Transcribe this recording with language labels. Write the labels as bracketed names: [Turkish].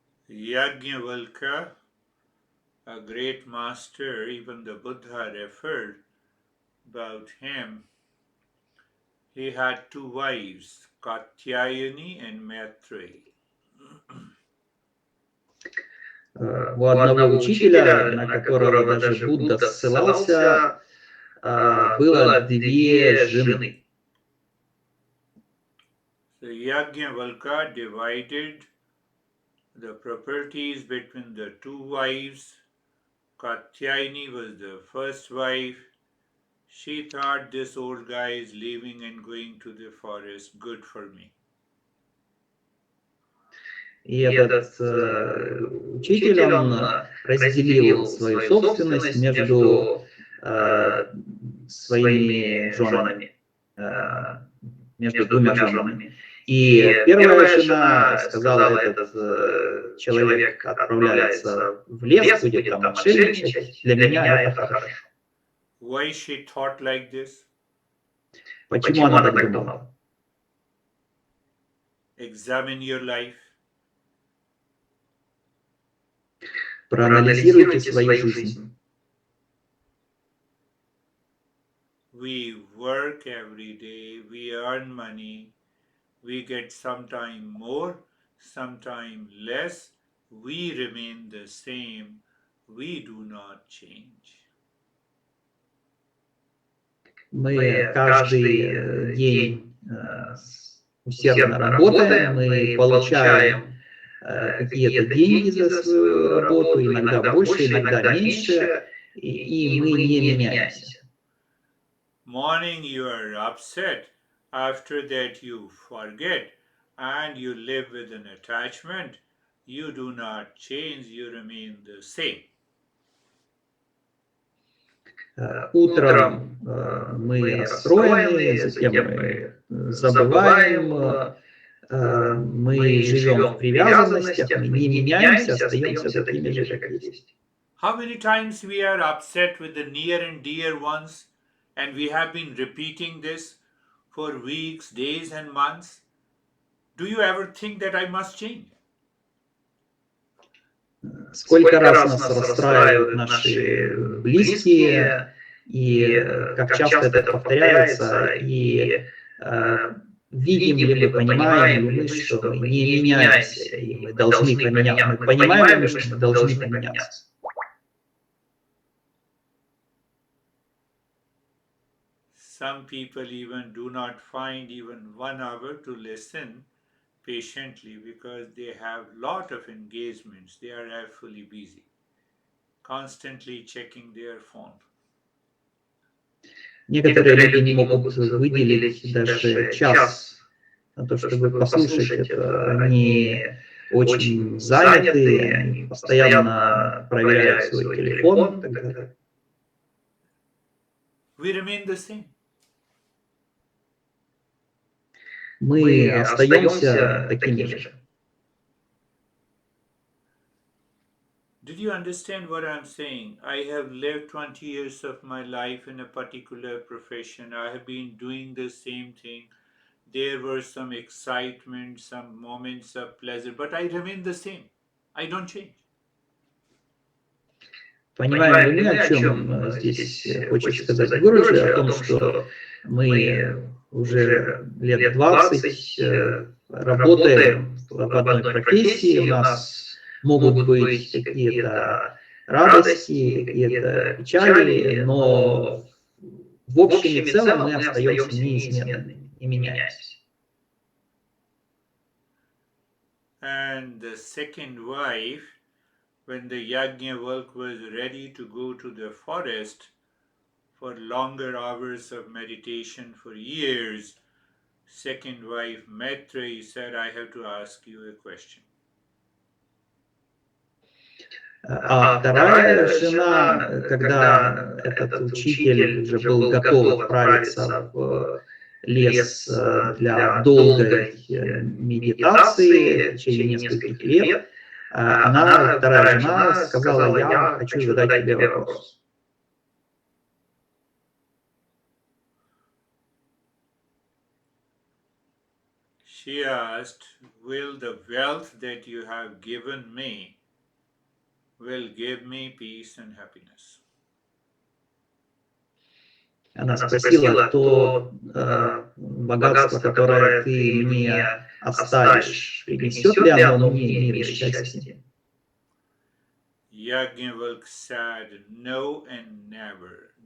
[English] Yajnavalkya, a great master, even the Buddha referred about him. He had 2 wives, Katyayani and Maitreyi. [Russian] У одного учителя, на которого даже Будда ссылался, было 2 жены. [English] So Yajnavalkya divided the properties between the 2 wives. Katyayani was the first wife. She thought this old guy is leaving and going to the forest, good for me. [Russian] И этот учитель, он разделил свою собственность между своими женами, между 2 женами. И первая жена сказала, этот человек отправляется в лес, будет там отшельничать, для меня это хорошо. [English] Why she thought like this? [Russian] Почему она так думала? [English] Examine your life. [Russian] Проанализируйте свою жизнь. [English] We work every day, we earn money, we get sometime more, sometime less, we remain the same, we do not change. [Russian] Мы каждый день усердно работаем, мы получаем какие-то деньги за свою работу, иногда больше, иногда меньше, и мы не меняемся. [English] Morning you are upset, after that you forget, and you live with an attachment, you do not change, you remain the same. [Russian] Утром мы расстроены, затем мы забываем, мы живем в привязанностях, мы не меняемся, остаемся такими же, как есть. [English] How many times we are upset with the near and dear ones, and we have been repeating this for weeks, days and months? Do you ever think that I must change? [Russian] Сколько раз нас расстраивают наши близкие, и как часто это повторяется, и видим ли мы, понимаем ли мы, что мы не меняемся, и мы должны поменяться. Мы понимаем ли мы, что мы должны поменяться? [English] Some people even do not find even 1 hour to listen patiently because they have lot of engagements. They are fully busy, constantly checking their phone. [Russian] Некоторые люди не могут выделить даже час на то, чтобы послушать это. Они очень заняты, они постоянно проверяют свой телефон и так далее. [English] We remain the same. [Russian] Мы остаемся такими же. [English] Did you understand what I'm saying? I have lived 20 years of my life in a particular profession. I have been doing the same thing. There were some excitement, some moments of pleasure, but I remain the same. I don't change. [Russian] Понимаем ли мы, о чем здесь хочет сказать Гурджи, о том, что мы уже лет 20 работаем в одной профессии, у нас могут быть какие-то радости, какие-то печали, но в общем и целом мы остаемся неизменными, не меняемся. [English] And the second wife, when the Yajnavalk was ready to go to the forest for longer hours of meditation for years, second wife Maitreyi said, I have to ask you a question. [Russian] А вторая жена, когда этот учитель уже был готов отправиться в лес для долгой медитации в течение нескольких лет, вторая жена сказала: я хочу задать тебе вопрос. [English] She asked, will the wealth that you have given me will give me peace and happiness? [Russian] Она спросила, то богатство, которое ты мне оставишь, принесет ли оно мне мир и счастье? [English] Yajnavalk said, no and never.